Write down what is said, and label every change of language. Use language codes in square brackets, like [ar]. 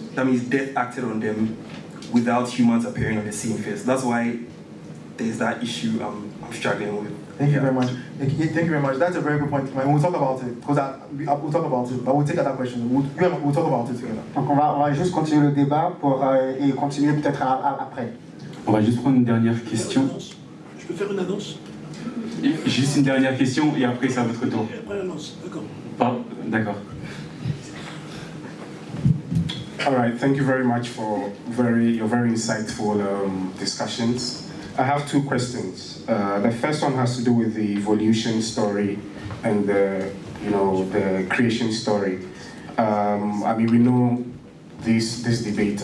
[en] That means death acted on them without humans appearing on the scene first. That's why there's that issue I'm struggling with. Thank you very much. Thank you very much. That's a very good point. We'll talk about it, because we'll talk about it, but we'll take that question. We'll talk about it together. [fr] Donc on va juste continuer le débat et continuer peut-être après. On va juste prendre une dernière question. Je peux faire une annonce? Juste une dernière question et après c'est à votre tour. Après l'annonce, d'accord. D'accord. [en] All right, thank you very much for your very insightful discussions. I have two questions. The first one has to do with the evolution story and the creation story. I mean, we know this debate.